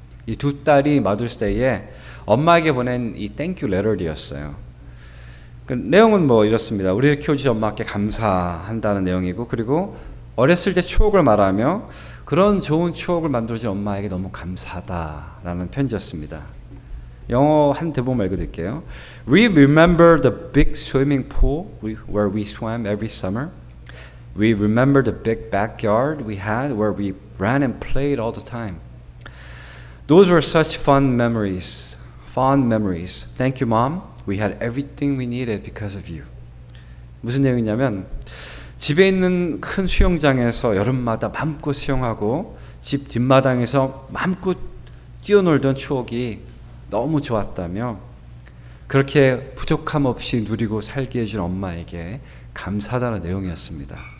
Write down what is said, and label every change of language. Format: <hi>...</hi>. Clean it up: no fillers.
<ko>이 두 딸이 Mother's Day에 엄마에게 보낸 이 땡큐 레터였어요. 그 내용은 뭐 이렇습니다. 우리를 키워주신 엄마께 감사한다는 내용이고, 그리고 어렸을 때 추억을 말하며 그런 좋은 추억을 만들어준 엄마에게 너무 감사하다라는 편지였습니다. 영어 한 대본만 읽어드릴게요.</ko> <en>We remember the big swimming pool where we swam every summer. We remember the big backyard we had where we ran and played all the time. Those were such fond memories. Thank you, Mom. We had everything we needed because of you.</en> <ko>무슨 내용이냐면 집에 있는 큰 수영장에서 여름마다 마음껏 수영하고 집 뒷마당에서 마음껏 뛰어놀던 추억이 너무 좋았다며 그렇게 부족함 없이 누리고 살게 해준 엄마에게 감사하다는 내용이었습니다.</ko>